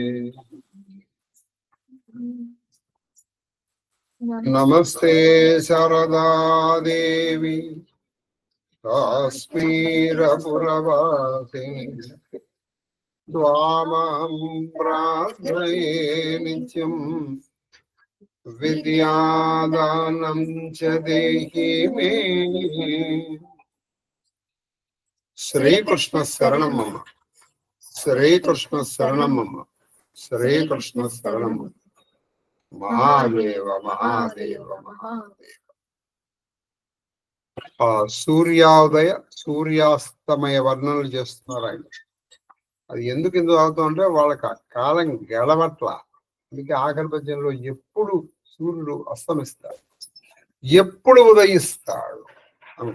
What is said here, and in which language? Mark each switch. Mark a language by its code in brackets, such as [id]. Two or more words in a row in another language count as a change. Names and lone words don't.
[sa] नमस्ते शारदा देवी काश्मीरपुरवासिनी त्वामहं प्रार्थये नित्यं विद्यादानं च देहि मे। श्रीकृष्ण शरणं मम। श्रीकृष्ण शरणं मम। श्रीकृष्ण शरणं मम। महादेव महादेव महादेव। [te] సూర్యోదయ సూర్యాస్తమయ వర్ణనలు చేస్తున్నారు ఆయన. అది ఎందుకు అవుతా ఉంటే వాళ్ళకి కాలం గెలవట్ల. అందుకే ఆఖరి పద్యంలో ఎప్పుడు సూర్యుడు అస్తమిస్తాడు, ఎప్పుడు ఉదయిస్తాడు అని.